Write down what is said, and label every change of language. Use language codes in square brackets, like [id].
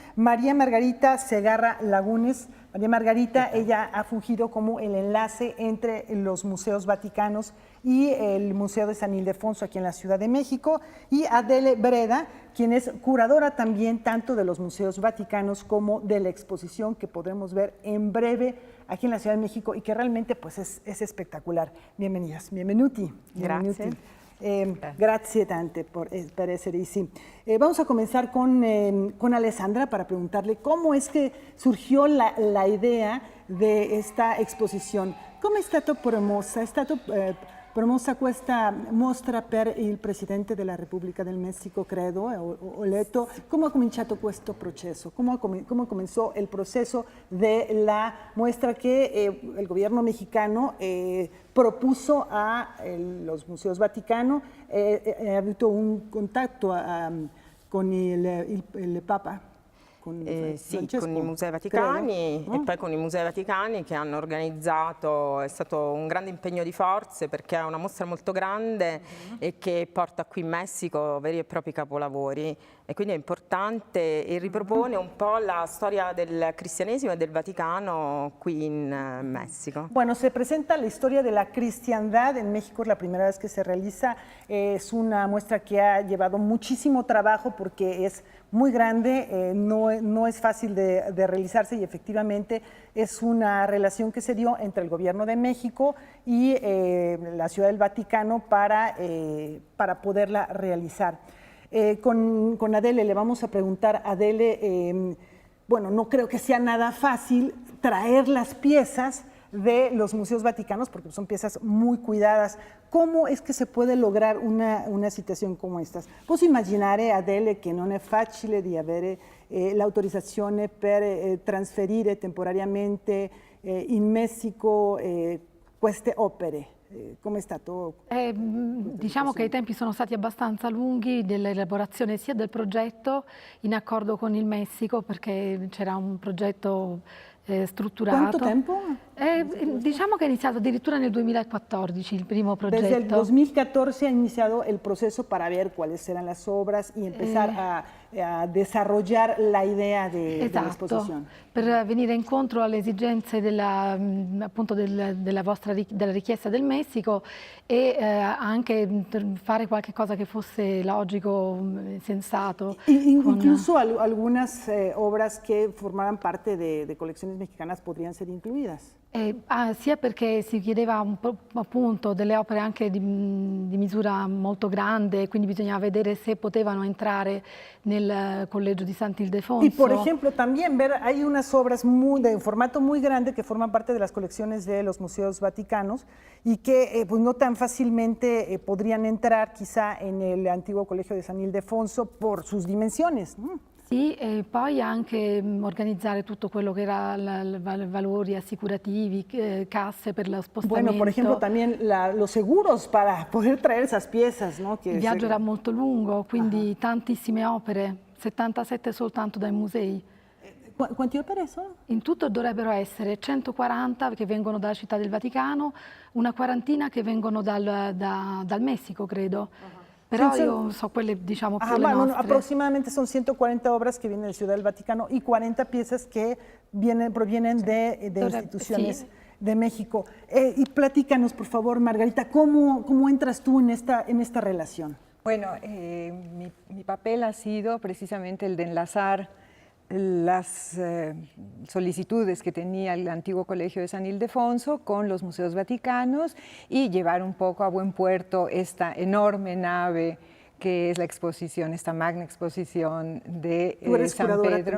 [es] María Margarita Segarra Lagunes. María Margarita, ella ha fungido como el enlace entre los museos vaticanos y el Museo de San Ildefonso aquí en la Ciudad de México, y Adele Breda, quien es curadora también tanto de los museos vaticanos como de la exposición que podremos ver en breve aquí en la Ciudad de México y que realmente pues es espectacular. Bienvenidas, [it] benvenuti. Grazie. Grazie tante per essere ici. [es] Vamos a comenzar con Alessandra para preguntarle cómo es que surgió la idea de esta exposición. ¿Cómo [it] è stato promossa? È stato promossa questa mostra per il Presidente della Repubblica del Messico, credo, ho letto. [es] ¿Cómo [it] ha cominciato questo proceso? [es] ¿Cómo comenzó el proceso de la muestra que el gobierno mexicano propuso a los museos vaticanos? [it] Ha avuto un contacto con il Papa? Sì, con i Musei Vaticani, e poi con i Musei Vaticani che hanno organizzato, è stato un grande impegno di forze perché è una mostra molto grande e che porta qui in Messico veri e propri capolavori e quindi è importante e ripropone un po' la storia del cristianesimo e del Vaticano qui in México. [es] Bueno, se presenta la historia de la cristiandad en México, es la primera vez que se realiza, es una muestra que ha llevado muchísimo trabajo porque es muy grande, no es fácil de realizarse y efectivamente es una relación que se dio entre el gobierno de México y la Ciudad del Vaticano para poderla realizar. Con Adele le vamos a preguntar, Adele, bueno, no creo que sea nada fácil traer las piezas de los museos vaticanos porque son piezas muy cuidadas. ¿Cómo es que se puede lograr una [it] situazione come questa? Posso immaginare, Adele, che non è facile di avere l'autorizzazione per trasferire temporaneamente in Messico queste opere. Come è stato? Diciamo che i tempi sono stati abbastanza lunghi dell'elaborazione sia del progetto in accordo con il Messico, perché c'era un progetto strutturato. Quanto tempo? Diciamo che è iniziato addirittura nel 2014 il primo progetto. [es] Desde el 2014 ha iniciado el proceso para ver cuáles eran las obras y empezar a desarrollar la idea de la exposición. [it] Per venire incontro alle esigenze appunto della richiesta del Messico e anche fare qualche cosa che fosse logico, sensato. [es] Incluso algunas obras que formaran parte de colecciones mexicanas podrían ser incluidas. [it] Sia perché si chiedeva appunto delle opere anche di misura molto grande, quindi bisognava vedere se potevano entrare nel Collegio di Sant'Ildefonso. [es] Y por ejemplo también ver, hay unas obras de formato muy grande que forman parte de las colecciones de los museos vaticanos y que pues no tan fácilmente podrían entrar quizá en el antiguo Colegio de San Ildefonso por sus dimensiones. [it] Sì, e poi anche organizzare tutto quello che era valori assicurativi, casse per lo spostamento. [es] Bueno, por ejemplo, también los seguros para poder traer esas piezas, ¿no? [it] Il viaggio era molto lungo, quindi tantissime opere, 77 soltanto dai musei. Quante opere sono? In tutto dovrebbero essere 140 che vengono dalla Città del Vaticano, una quarantina che vengono dal Messico, credo. Però io so quelle, diciamo, più le nostre. [es] Aproximadamente son 140 obras que vienen de Ciudad del Vaticano y 40 piezas que provienen de instituciones de México. Y platícanos, por favor, Margarita, ¿cómo entras tú en esta relación? Bueno, mi papel ha sido precisamente el de enlazar las solicitudes que tenía el antiguo Colegio de San Ildefonso con los museos vaticanos y llevar un poco a buen puerto esta enorme nave que es la exposición, esta magna exposición de San Pedro.